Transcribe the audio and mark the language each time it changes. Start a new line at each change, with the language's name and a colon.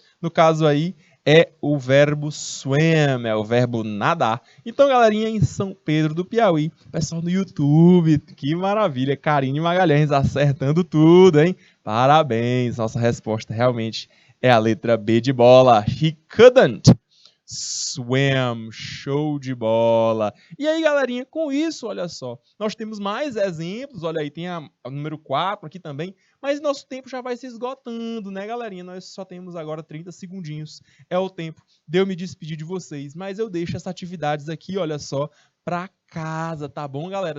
Portuguese: No caso aí, é o verbo swim, é o verbo nadar. Então, galerinha, em São Pedro do Piauí, pessoal no YouTube, que maravilha, Karine Magalhães acertando tudo, hein? Parabéns, nossa resposta realmente é a letra B de bola.
English: He couldn't swim, show de bola.
Portuguese: E aí, galerinha, com isso, olha só, nós temos mais exemplos, olha aí, tem a número 4 aqui também, mas nosso tempo já vai se esgotando, né, galerinha? Nós só temos agora 30 segundinhos, é o tempo de eu me despedir de vocês, mas eu deixo essas atividades aqui, olha só, para casa, tá bom, galera?